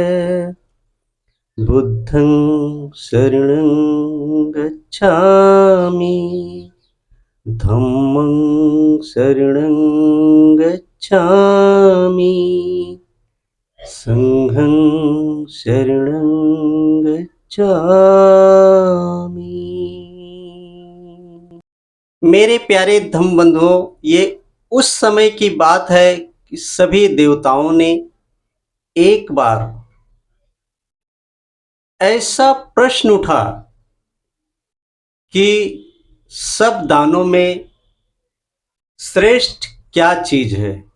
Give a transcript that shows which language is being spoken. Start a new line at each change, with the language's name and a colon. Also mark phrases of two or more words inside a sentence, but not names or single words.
Pali: बुद्धं शरणं गच्छामि, धम्मं शरणं गच्छामि, संघं शरणं गच्छामि।
Hindi: मेरे प्यारे धम्म बंधुओं, ये उस समय की बात है कि सभी देवताओं ने एक बार ऐसा प्रश्न उठा कि सब दानों में श्रेष्ठ क्या चीज है।